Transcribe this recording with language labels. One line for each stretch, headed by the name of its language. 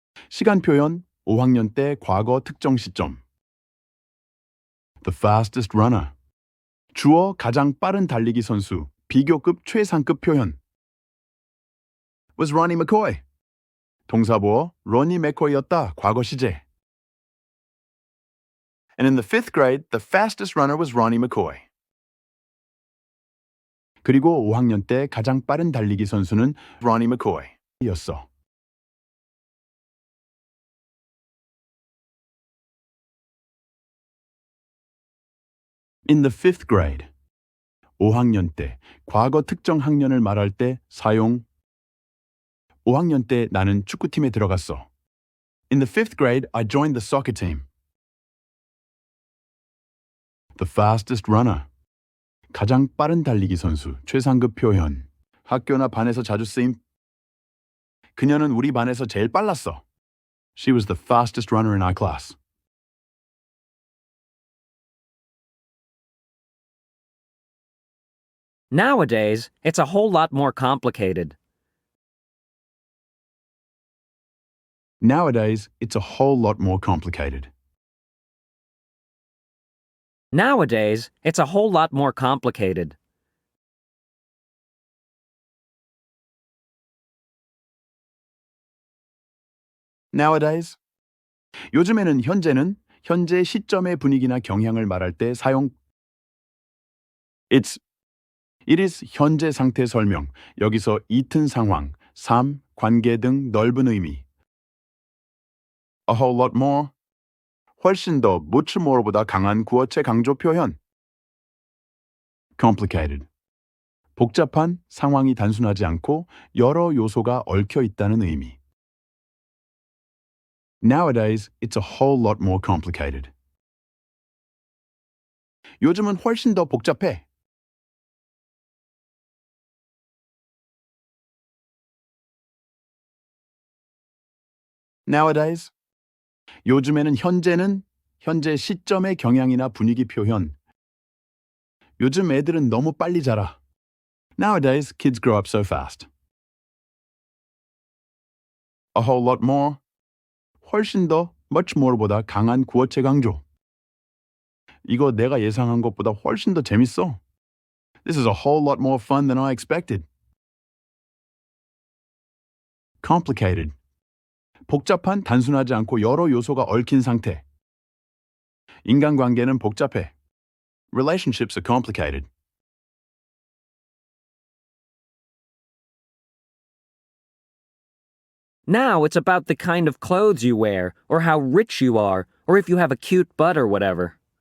Korean: 시간 표현, 5학년 때 과거 특정 시점.
English: The fastest runner.
Korean: 주어 가장 빠른 달리기 선수, 비교급 최상급 표현.
English: Was Ronnie McCoy.
Korean: 동사보어, 로니 맥코이였다, 과거 시제.
English: And in the 5th grade, the fastest runner was Ronnie McCoy.
Korean: 그리고 5학년 때 가장 빠른 달리기 선수는 Ronnie McCoy였어.
English: In the 5th grade.
Korean: 5학년 때, 과거 특정 학년을 말할 때 사용. 5학년 때 나는 축구팀에 들어갔어.
English: In the 5th grade, I joined the soccer team. The fastest runner.
Korean: 가장 빠른 달리기 선수, 최상급 표현. 학교나 반에서 자주 쓰임. 그녀는 우리 반에서 제일 빨랐어.
English: She was the fastest runner in our class. Nowadays, it's a whole lot more complicated. Nowadays, it's a whole lot more complicated. Nowadays, it's a whole lot more complicated. Nowadays.
Korean: 요즘에는 현재는 현재 시점의 분위기나 경향을 말할 때 사용.
English: It is
Korean: 현재 상태 설명. 여기서 it은 상황, 삶, 관계 등 넓은 의미.
English: A whole lot more.
Korean: 훨씬 더
English: much more
Korean: 보다 강한 구어체 강조 표현.
English: Complicated.
Korean: 복잡한, 상황이 단순하지 않고 여러 요소가 얽혀 있다는 의미.
English: Nowadays, it's a whole lot more complicated.
Korean: 요즘은 훨씬 더 복잡해.
English: Nowadays.
Korean: 요즘에는 현재는 현재 시점의 경향이나 분위기 표현. 요즘 애들은 너무 빨리 자라.
English: Nowadays, kids grow up so fast. A whole lot more.
Korean: 훨씬 더,
English: much more
Korean: 보다 강한 구어체 강조. 이거 내가 예상한 것보다 훨씬 더 재밌어.
English: This is a whole lot more fun than I expected. Complicated.
Korean: 복잡한, 단순하지 않고 여러 요소가 얽힌 상태. 인간관계는 복잡해.
English: Relationships are complicated. Now it's about the kind of clothes you wear, or how rich you are, or if you have a cute butt or whatever.